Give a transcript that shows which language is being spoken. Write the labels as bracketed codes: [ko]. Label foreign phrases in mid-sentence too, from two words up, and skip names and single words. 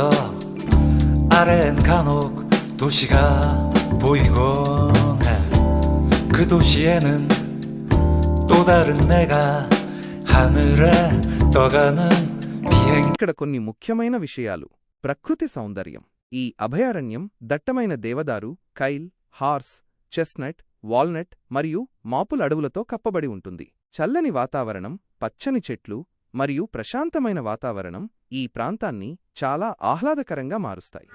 [ko] 아래엔 간혹 도시가 보이곤 해. 그 도시에는 또 다른 내가 하늘에 떠가는 비행. [te] ఇక్కడ కొన్ని ముఖ్యమైన విషయాలు. ప్రకృతి సౌందర్యం. ఈ అభయారణ్యం దట్టమైన దేవదారు, కైల్, [en] horse, chestnut, [te] వాల్నట్ మరియు మాపుల్ అడవులతో కప్పబడి ఉంటుంది. చల్లని వాతావరణం, పచ్చని చెట్లు మరియు ప్రశాంతమైన వాతావరణం ఈ ప్రాంతాన్ని చాలా ఆహ్లాదకరంగా మారుస్తాయి.